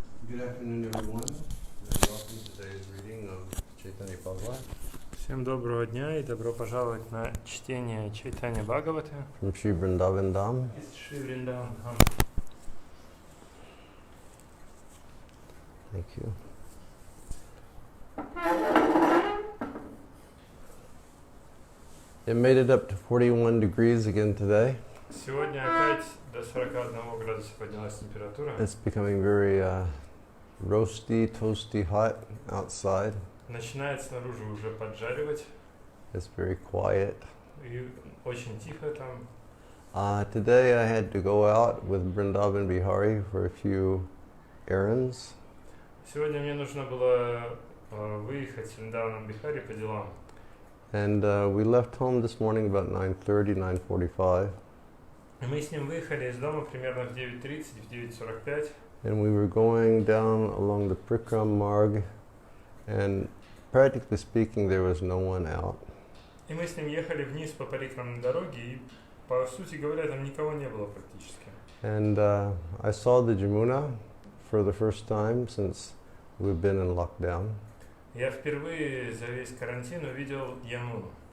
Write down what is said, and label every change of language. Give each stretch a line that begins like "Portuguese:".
English: Good afternoon, everyone, and welcome to today's reading of Chaitanya-bhagavata
Russian: Всем доброго дня и добро пожаловать на чтение Chaitanya-bhagavata
English: from Sri Vrindavan Dham.
Russian: из Шри Вриндаван Dham.
English: Thank you. It made it up to 41 degrees again today.
Russian: Сегодня опять до 41 градуса поднялась температура.
English: It's becoming very roasty, toasty hot outside.
Russian: Начинает снаружи уже поджаривать
English: It's very quiet.
Russian: и очень тихо там.
English: Today I had to go out with Vrindavan Bihari for a few errands.
Russian: Сегодня мне нужно было выехать с Вриндаваном Бихари по делам.
English: And we left home this morning about 9:30, 9:45.
Russian: И мы с ним выехали из дома примерно в 9:30, в 9:45.
English: And we were going down along the Prikram Marg, and practically speaking, there was no one out.
Russian: И мы с ним ехали вниз по парикрамной дороге, и по сути говоря, там никого не было практически.
English: And I saw the Jamuna for the first time since we've been in lockdown.
Russian: Я впервые за весь карантин увидел Ямуну.